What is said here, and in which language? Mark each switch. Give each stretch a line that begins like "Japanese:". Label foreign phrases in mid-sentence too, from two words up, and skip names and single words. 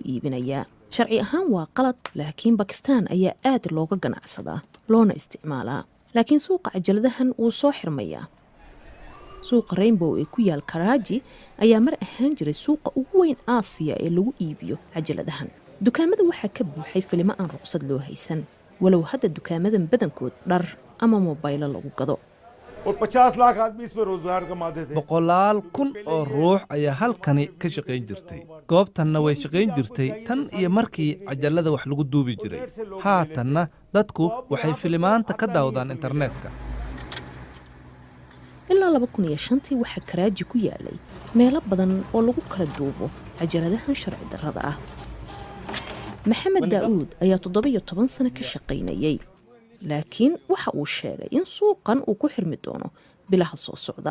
Somali: iibinayaa sharci ahaan waa qalad laakiin Pakistan ayaa aad looga ganacsadaa loona isticmaalaa laakiin suuqa cajaladahan uu soo xirmayaa suuqa Rainbow ee ku yaal Karachi ayaa mar ahaan jiray suuqa ugu weyn Aasiya ee lagu iibiyo cajaladahan dukaamada waxaa ka buuxay filimo aan ruqsad loo haysan walow hadda dukaamadan badankood dhar ama mobaylo lagu gado
Urdu: 50 لاکھ آدمی اس پر روزگار کماتے تھے
Somali: 100,000 oo ruux ayaa halkani ka shaqayn jirtay goobtanna way shaqayn jirtay tan iyo markii cajalada wax lagu duubi jiray haatanna dadku waxay filimaanta ka daawadaan internetka ilaa 2005 waxa Karachi ku yaalay meelo badan oo lagu kala duubo cajaladahan sharci darrada ah Maxamed Daawud ayaa 17 sano ka shaqaynayay laakiin waxa uu sheegay in suuqan uu ku xirmi doono bilaha soo socda